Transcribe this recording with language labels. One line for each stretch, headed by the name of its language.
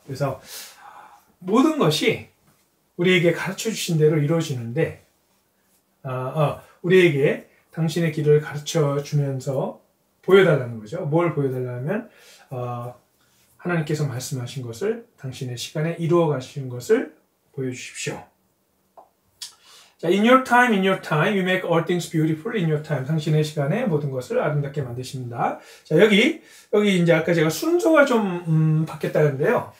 Korean: 그래서 모든 것이 우리에게 가르쳐 주신 대로 이루어지는데, 우리에게 당신의 길을 가르쳐 주면서 보여달라는 거죠. 뭘 보여달라면, 하나님께서 말씀하신 것을 당신의 시간에 이루어 가신 것을 보여주십시오.
English: 자, in your time, you make all things beautiful in your time.
Korean: 당신의 시간에 모든 것을 아름답게 만드십니다. 자, 여기 이제 아까 제가 순서가 좀 바뀌었다는데요.